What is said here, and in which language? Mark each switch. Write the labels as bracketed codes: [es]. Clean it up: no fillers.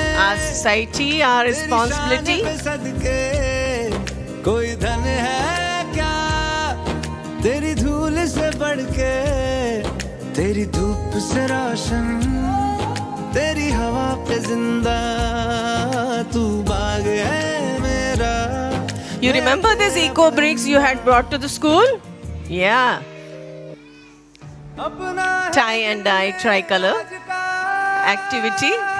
[en] Our society, our responsibility. [hi] सदके कोई धन है क्या तेरी धूल से बढ़ के तेरी धूप से रोशन तेरी हवा पे जिंदा तू बाग है मेरा [en] You remember these eco bricks you had brought to the school? Yeah. Tie and dye tricolor activity.